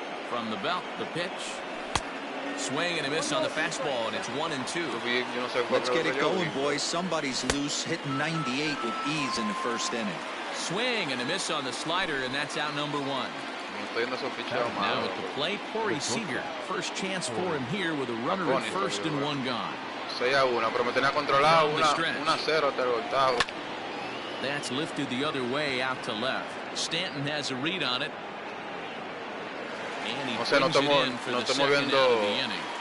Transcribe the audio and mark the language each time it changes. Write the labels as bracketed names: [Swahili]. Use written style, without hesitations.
[English] From the belt, the pitch. Swing and a miss on the fastball, and it's 1-2. Let's get it going, boys. Somebody's loose, hitting 98 with ease in the first inning. Swing and a miss on the slider, and that's out number 1. Now at the plate, Corey Seager. First chance for him here with a runner at first and one gone. [Spanish] 6-1, pero me tenía controlado 1-0 hasta el octavo. [English] That's lifted the other way out to left. Stanton has a read on it. And he brings it in for the second out of the inning.